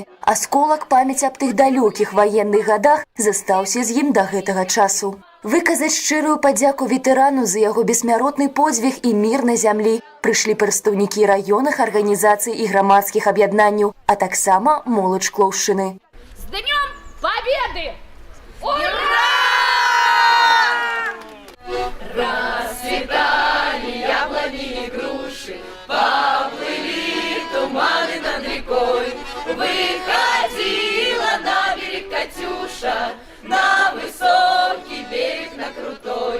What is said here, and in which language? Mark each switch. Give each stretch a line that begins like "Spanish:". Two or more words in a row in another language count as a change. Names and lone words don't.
Belarusian: Асколак памяці аб тых далёкіх ваенных гадах застаўся з ім да гэтага часу. Выказаць шчырую падзяку ветэрану за яго бессмяротны подзвіг і мір на зямлі прыйшлі прадстаўнікі раённых арганізацый і грамадскіх аб'яднанняў, а таксама моладзь Шклоўшчыны.
Russian: С Днем Победы! Ура! Расцветали яблони и груши, поплыли туманы над рекой. Выходила на берег Катюша, на высокий берег, на крутой.